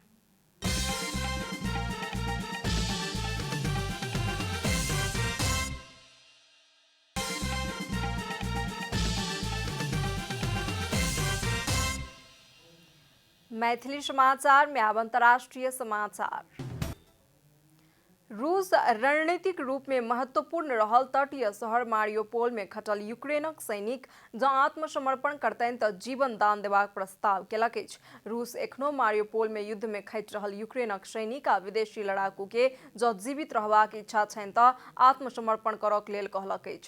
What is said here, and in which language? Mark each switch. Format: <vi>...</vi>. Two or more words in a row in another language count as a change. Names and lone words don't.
<mai>मैथिली समाचार में आब अंतर्राष्ट्रीय समाचार। रूस रणनीतिक रूप में महत्वपूर्ण रहल तटीय शहर मारियोपोल में खटल यूक्रेनक सैनिक जँ आत्मसमर्पण करतनि तऽ जीवन दान देबाक प्रस्ताव केलक अछि। रूस एखनो मारियोपोल में युद्ध में खटि रहल यूक्रेनक सैनिक आ विदेशी लड़ाकू के जँ जीवित रहबाक इच्छा छनि तऽ आत्मसमर्पण करक लेल कहलक अछि।</mai>